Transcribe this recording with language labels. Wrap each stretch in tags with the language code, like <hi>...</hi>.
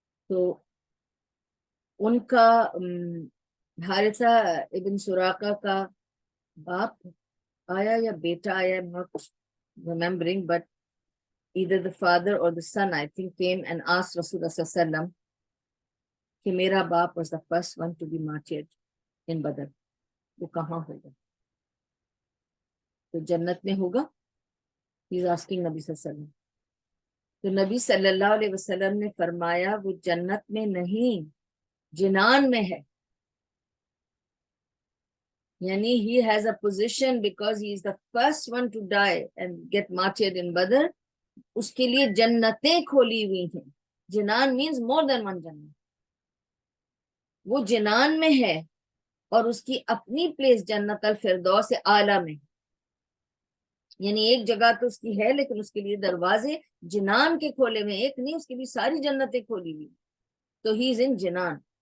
<ur>تو ان کا حارثہ ابن سراقہ کا باپ آیا یا بیٹا آیا,</ur> <en>I'm not remembering, but either the father or the son, I think, came and asked Rasulullah sallallahu alaihi wasallam</en> <ur>کہ میرا باپ</ur> <en>was the first one to be martyred in Badr,</en> <ur>وہ کہاں ہوگا؟ تو جنت میں ہوگا.</ur> <en>He is asking</en> <ur>نبی صلی اللہ علیہ وسلم. تو نبی صلی اللہ علیہ وسلم نے فرمایا وہ جنت میں نہیں, جنان میں ہے.</ur> <en>یعنی he has a position because he is the first one to die and get martyred in Badr.</en> <ur>اس کے لیے جنتیں کھولی ہوئی ہیں.</ur> <en>جنان means more than one جنت.</en> <ur>وہ جنان میں ہے اور اس کی اپنی پلیس جنت الفردوس اعلیٰ میں. یعنی ایک جگہ تو اس کی ہے لیکن اس کے لیے دروازے جنان کے کھولے ہوئے, ایک نہیں, اس کے لیے ساری جنتیں کھولی ہوئی. تو</ur> <en>he is in</en> <ur>جنان.</ur>